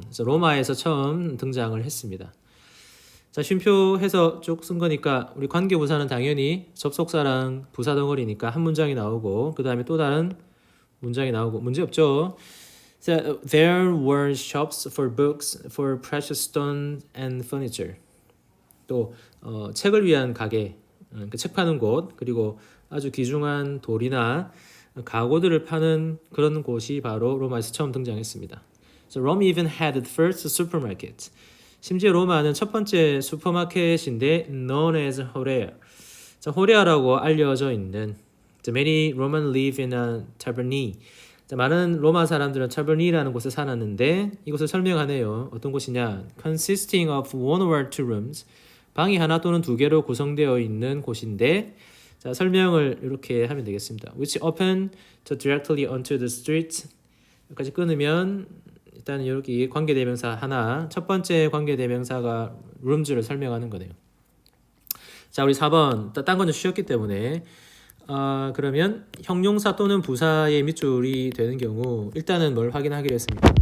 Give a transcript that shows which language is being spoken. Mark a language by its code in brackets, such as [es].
[ko] 그래서 로마에서 처음 등장을 했습니다. 자, 쉼표해서 쭉 쓴 거니까 우리 관계부사는 당연히 접속사랑 부사 덩어리니까 한 문장이 나오고 그 다음에 또 다른 문장이 나오고 문제 없죠. [en] So, there were shops for books, for precious stones and furniture. [ko] 또 책을 위한 가게, 그러니까 책 파는 곳, 그리고 아주 귀중한 돌이나 가구들을 파는 그런 곳이 바로 로마에서 처음 등장했습니다. [en] So Rome even had the first supermarket. [ko] 심지어 로마는 첫 번째 슈퍼마켓인데 [en] known as Horea. 자, [ko] 호레아라고 알려져 있는 [en] So many Roman live in a tabernae. [ko] 자, 많은 로마 사람들은 타버니라는 곳에 살았는데 이곳을 설명하네요. 어떤 곳이냐? [en] Consisting of one or two rooms. [ko] 방이 하나 또는 두 개로 구성되어 있는 곳인데 자, 설명을 이렇게 하면 되겠습니다. [en] Which open to directly onto the street. [ko] 여기까지 끊으면 일단 여기 관계대명사 하나, 첫 번째 관계대명사가 rooms를 설명하는 거네요. 자, 우리 4번 딴 건 좀 쉬웠기 때문에 그러면 형용사 또는 부사의 밑줄이 되는 경우 일단은 뭘 확인하기로 했습니까?